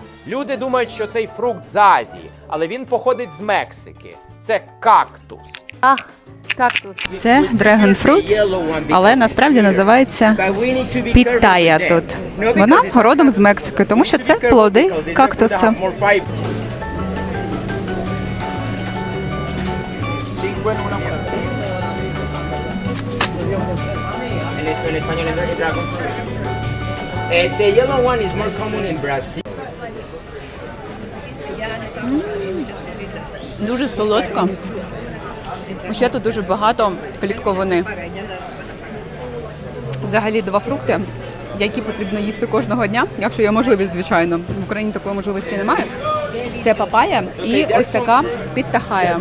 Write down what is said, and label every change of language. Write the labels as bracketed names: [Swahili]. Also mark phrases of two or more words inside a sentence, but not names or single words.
[Ukrainian] Люди думають, що цей фрукт з Азії, але він походить з Мексики. Це кактус. Це дрегонфрут, але насправді називається пітая тут. Вона родом з Мексики, тому що це плоди кактуса. [Spanish] En español es [English] dragon fruit. The yellow one is more common in Brazil. [Ukrainian] Дуже солодка. Ще тут дуже багато клітковини. Взагалі 2 фрукти, які потрібно їсти кожного дня, якщо є можливість, звичайно. В Україні такої можливості немає. Це папая і ось така підтахая.